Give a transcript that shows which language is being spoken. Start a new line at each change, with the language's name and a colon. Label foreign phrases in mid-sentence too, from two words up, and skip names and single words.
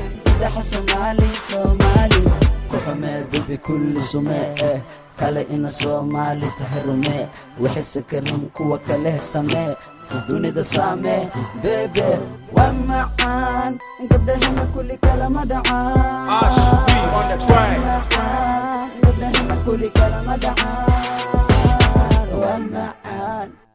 Somali: Gabdhaha Soomaali, Soomaali. Ku xumee bibi kulli sumee, eh. Kale ina Soomaali tahay rumee. Waxay sakarin kuwa kale samee. Dunida saamee, bebe. Waa macaan, gabdhaheenna kulli kala ma dhacaan.
English: Ash B on the track.
Somali: Waa macaan, gabdhaheenna kulli kala ma dhacaan. Waa macaan.